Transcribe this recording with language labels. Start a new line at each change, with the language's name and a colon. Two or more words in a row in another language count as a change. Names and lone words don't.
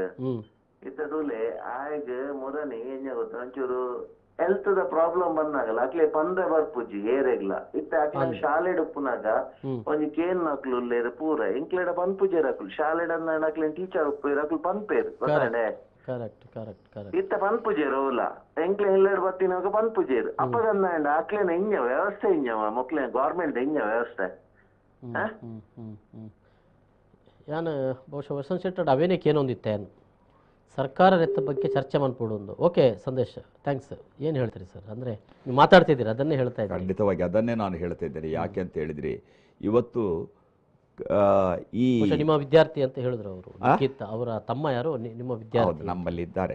Tulu: ಇತ್ತ ತೂಲೆ ಆಯ್ಗ ಮುರನಿ ಎಂಜ ಗೊತ್ತು ಒಂಚೂರು ಹೆಲ್ತ್ ದ ಪ್ರಾಬ್ಲಮ್ ಬಂದಾಗಲ್ಲ ಅಕ್ಲೆ ಪಂದ್ರೆ ಬರ್ಪುಜಿ ಏರೆಗ್ಲ ಇತ್ತ ಅಕ್ಲ ಶಾಲೆಡ್ ಉಪ್ಪುನಾಗ ಒಂಜಿ ಕೇನ್ ನಕ್ಲು ಉಲ್ಲೇರು ಪೂರ ಎಂಕ್ಲೆಡ ಪನ್ಪುಜೇರ್ ಅಕ್ಲು ಶಾಲೆಡ್ ಅಂದ ಅಕ್ಲೇನ್ ಟೀಚರ್ ಉಪ್ಪೇರು ಅಕ್ಲು ಪನ್ಪೇರು ಗೊತ್ತಾಂಡೆ ಇತ್ತ ಪನ್ಪುಜೇರು ಓಲ ಎಂಕ್ಲೆ ಇಲ್ಲೆಡ್ ಬತ್ತಿನಾಗ ಪನ್ಪುಜೇರು ಅಪ್ಪಗಂದ ಅಕ್ಲೇನ ಎಂಜ ವ್ಯವಸ್ಥೆ ಇಂಜವ ಮೊಕ್ಲೆ ಗವರ್ಮೆಂಟ್ ಎಂಜ ವ್ಯವಸ್ಥೆ ಯಾನು ಬಹುಶಃ ವಸಂತ್ ಶೆಟ್ಟರ್ ಅವೇನೇ ಕೇನೊಂದಿತ್ತೇನು ಸರ್ಕಾರ ನೆತ್ತ ಬಗ್ಗೆ ಚರ್ಚೆ ಮಾಡ್ಕೊಡೋದು.
Kannada: ಓಕೆ ಸಂದೇಶ್, ಥ್ಯಾಂಕ್ಸ್. ಏನು ಹೇಳ್ತೀರಿ ಸರ್? ಅಂದರೆ ನೀವು ಮಾತಾಡ್ತಿದ್ದೀರಿ, ಅದನ್ನೇ ಹೇಳ್ತಾ ಇದ್ದೀನಿ. ಖಂಡಿತವಾಗಿ ಅದನ್ನೇ ನಾನು ಹೇಳ್ತಾ ಇದ್ದೇನೆ. ಯಾಕೆ ಅಂತ ಹೇಳಿದ್ರಿ, ಇವತ್ತು ಈ ನಿಮ್ಮ ವಿದ್ಯಾರ್ಥಿ ಅಂತ ಹೇಳಿದ್ರು ಅವರು, ಅವರ ತಮ್ಮ ಯಾರು ನಿಮ್ಮ ವಿದ್ಯಾರ್ಥಿ ನಮ್ಮಲ್ಲಿ ಇದ್ದಾರೆ.